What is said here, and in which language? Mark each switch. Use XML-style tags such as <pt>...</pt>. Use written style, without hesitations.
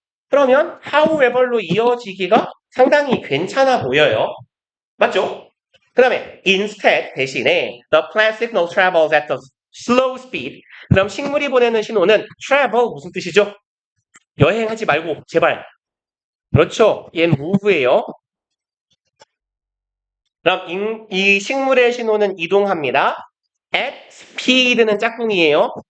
<ko>그러면 however로 이어지기가 상당히 괜찮아 보여요. 맞죠? 그 다음에</ko> <en>instead</en> <ko>대신에</ko> <en>the plant signal travels at a slow speed.</en> <ko>그럼 식물이 보내는 신호는 travel 무슨 뜻이죠? 여행하지 말고 제발. 그렇죠. 얘는 move예요. 그럼 이 식물의 신호는 이동합니다.</ko> <en>at speed</en> <ko>는 짝꿍이에요.</ko>